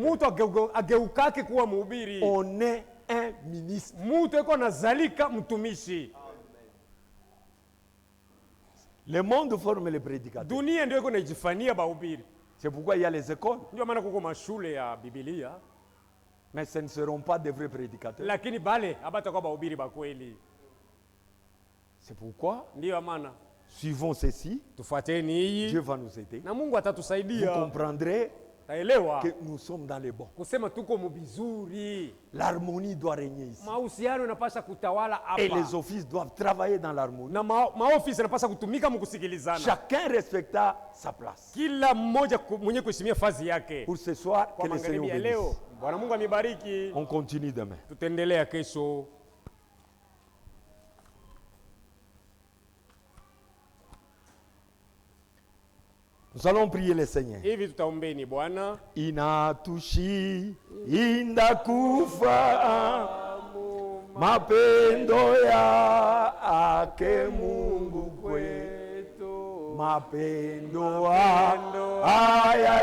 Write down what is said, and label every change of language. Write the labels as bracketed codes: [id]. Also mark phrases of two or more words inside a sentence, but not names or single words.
[sw] Mtu ageukake kuwa mhubiri. [fr] On est un ministre. [sw] Mtu eko nazalika mtumishi. [fr] Le monde forme les prédicateurs. [sw] Dunia ndio iko naijifania bahubiri. [fr] C'est pourquoi il y a les écoles. [sw] Ndio maana kuko mashule ya Biblia, [fr] Mais ce ne seront pas des vrais prédicateurs. [sw] lakini bale abatakuwa bahubiri ba kweli. [fr] C'est pourquoi, [sw] Ndio maana [fr] suivons ceci, [sw] tufuateni [fr] Dieu [sw] hii [fr] va nous aider. [sw] na Mungu [fr] Vous [sw] atatusaidia. [fr] comprendrez [sw] Taelewa [fr] que nous sommes dans les bons. [sw] kusema tuko mubizuri. [fr] L'harmonie doit régner ici. [sw] Mahusiano yanapaswa kutawala [fr] Et les [sw] hapa. [fr] offices doivent travailler dans l'harmonie. [sw] Na maofisi yanapaswa kutumika mkusikilizana. [fr] Chacun respecta sa place. [sw] Kila mmoja mwenye kuheshimia fazi yake. [fr] Pour ce soir, [sw] Kwa [fr] que le Seigneur [sw] magharibi ya [fr] bénisse. [sw] leo, Bwana Mungu amibariki. [fr] On continue demain. [sw] Tutaendelea kesho. [fr] Nous allons prier le Seigneur. [sw] Hivi tutaombeni Bwana. Inatushi indakufa mapendo yake Mungu kwetu, mapendo haya